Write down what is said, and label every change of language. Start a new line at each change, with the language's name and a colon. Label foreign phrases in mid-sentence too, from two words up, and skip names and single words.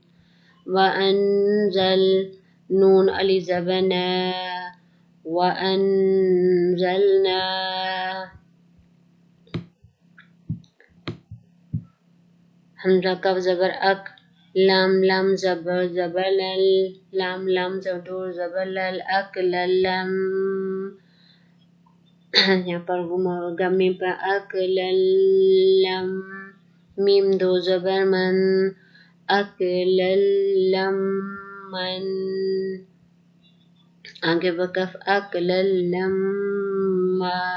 Urdu: وانزل، نون علی زبر نا، وانزلنا، حمزہ کف زبر اک، لام زبر لل، لام زبر لل،
Arabic: اک للم،
Urdu: یہاں پر گما ہوگا میم پر،
Arabic: اک للم،
Urdu: میم دو زبر من،
Arabic: اک للم من،
Urdu: آگے وقف،
Arabic: اک للم ما،